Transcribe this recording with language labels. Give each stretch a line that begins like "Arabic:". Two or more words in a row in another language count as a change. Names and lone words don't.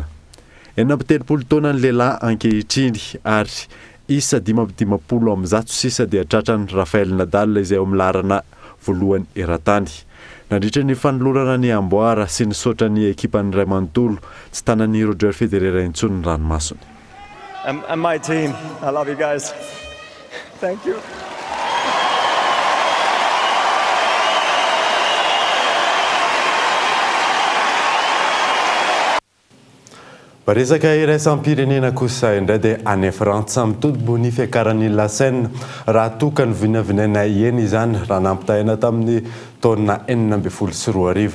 Malagasy: 70 taona ny lehilahy ankehitriny ary isa 50 sisa dia tratrany Rafael Nadal izay milarana voalohany eran-tany. Nandritra ny fanolorana ny amboara sy ny sotra ny ekipan'ny Ray Manontolo tsy tanan'ny Roger Federer intsony ny ranomasony.
English: And my team, I love you guys. Thank you.
Malagasy: Resaka iraisam-pirenena kosa indray dia any Frantsa mitody-bony fiakaran'ny Lassaine raha tokany vinavinaina eny izany raha nampitahina tamin'ny taona 2014.